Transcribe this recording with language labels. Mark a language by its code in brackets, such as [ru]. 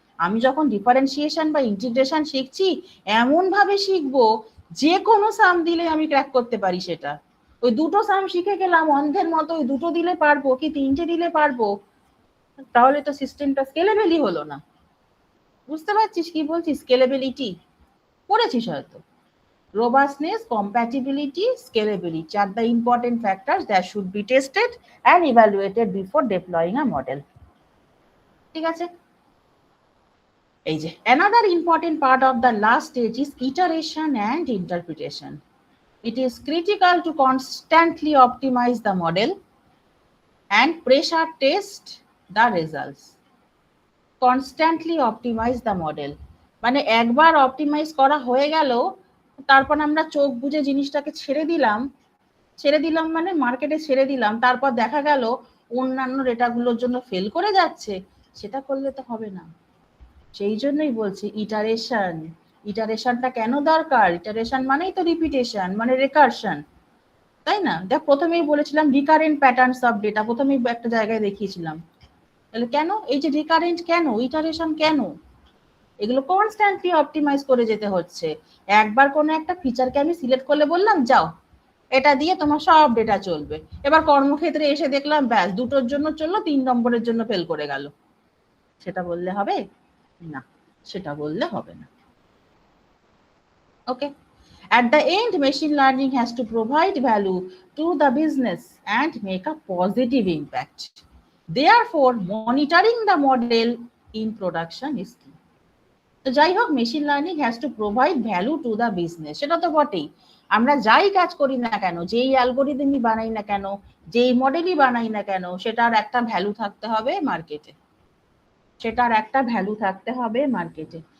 [bn] আমি যখন ডিফারেন্সিয়েশন বা ইন্টিগ্রেশন শিখছি এমন ভাবে শিখবো যে কোনো সাম দিলে আমি ক্র্যাক করতে পারি সেটা। ওই দুটো সাম শিখে গেলাম অন্ধের মতো, ওই দুটো দিলে পারবো কি তিনটে দিলে পারবো, তাহলে তো সিস্টেমটা স্কেলেবলই হলো না। বুঝতে পারছিস কি বলছি? স্কেলেবিলিটি পড়েছিস হয়তো। [en] Robustness, compatibility, scalability are the important factors that should be tested and evaluated before deploying a model। [bn] ঠিক আছে, এই যে [en] another important part of the last stage is iteration and interpretation। It is critical to constantly optimize the model and pressure test the results। Constantly optimize the model [bn] মানে একবার optimise করা হয়ে গেল, তারপর আমরা চোখ বুজে জিনিসটাকে ছেড়ে দিলাম মানে মার্কেটে ছেড়ে দিলাম, তারপর দেখা গেল অন্যান্য ডেটাগুলোর জন্য ফেল করে যাচ্ছে, সেটা করলে তো হবে না। সেই জন্যই বলছি ইটারেশনটা কেন দরকার। ইটারেশন মানেই তো রিপিটেশন, মানে রেকারশন, তাই না? দেখ প্রথমেই বলেছিলাম রিকারেন্ট প্যাটার্নস অফ ডেটা, প্রথমেই একটা জায়গায় দেখিয়েছিলাম। তাহলে কেন এই যে রিকারেন্ট, কেন ইটারেশন, কেন এগুলো কনস্ট্যান্টলি অপটিমাইজ করে যেতে হচ্ছে। একবার কোনো একটা ফিচারকে আমি সিলেক্ট করলে বললাম যাও এটা দিয়ে তোমার সব ডেটা চলবে, এবার কর্মক্ষেত্রে এসে দেখলাম ব্যাস দুটোর জন্য চললো, 3 নম্বরের জন্য ফেল করে গেল, সেটা বললে হবে না, সেটা বললে হবে না। [en] Okay, at the end machine learning has to provide value to the business and make a positive impact, therefore monitoring the model in production is key। [bn] তো যাই হোক, [en] machine learning has to provide value to the business, [bn] সেটা তো বটেই। আমরা যাই কাজ করি না কেন, যেই অ্যালগোরিদমই বানাই না কেন, যেই মডেলই বানাই না কেন, সেটার একটা ভ্যালু থাকতে হবে মার্কেটে, সেটার একটা ভ্যালু থাকতে হবে মার্কেটে।